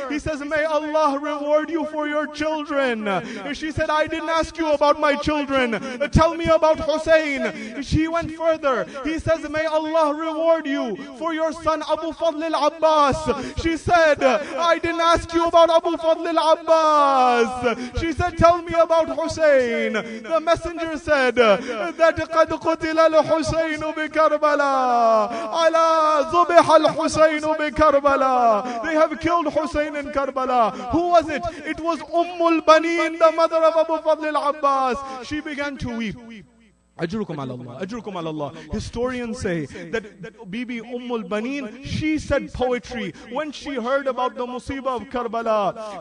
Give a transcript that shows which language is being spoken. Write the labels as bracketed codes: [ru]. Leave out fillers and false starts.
[en] He says, may Allah reward you for your children. She said, I didn't ask you about my children. Tell me about Hussein. She went further. He says, may Allah reward you for your son Abu Fadl al-Abbas. She said, I didn't ask you about Abu Fadl al-Abbas. She said, tell me about Hussein. The messenger said that [ar] قد قتل الحسين بكربلاء على ذبح الحسين بكربلاء. [en] They have killed Hussein in Karbala. Who was it? It was Banin, the mother of Abu Fadl al-Abbas. She began to weep. [ar] Ajrukum ala Allah. [en] Ajrukum ala Allah. Historians say that Bibi Banin, she said poetry when she heard about the musibah of Karbala.